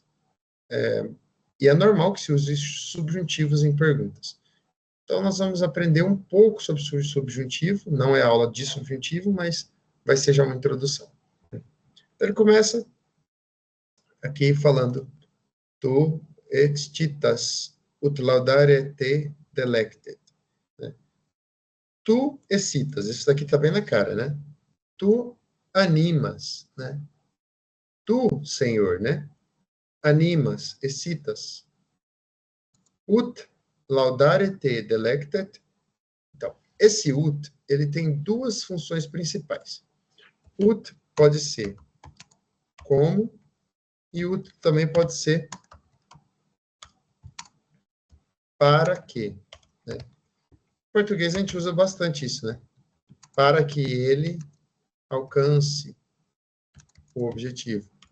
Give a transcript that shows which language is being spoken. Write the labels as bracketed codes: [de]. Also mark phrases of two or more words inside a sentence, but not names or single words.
[pt] E é normal que se use subjuntivos em perguntas. Então, nós vamos aprender um pouco sobre subjuntivo, não é aula de subjuntivo, mas vai ser já uma introdução. Então, ele começa aqui falando, [la] tu excitas ut laudare te delectet. [pt] Né? [la] Tu excitas, [pt] isso daqui está bem na cara, né? Tu animas, né? Tu, Senhor, né? [la] Animas, excitas. Ut laudare te delectet. [pt] Então, esse ut, ele tem duas funções principais. Ut pode ser como, e ut também pode ser para que. Né? Em português a gente usa bastante isso, né? Para que ele alcance o objetivo.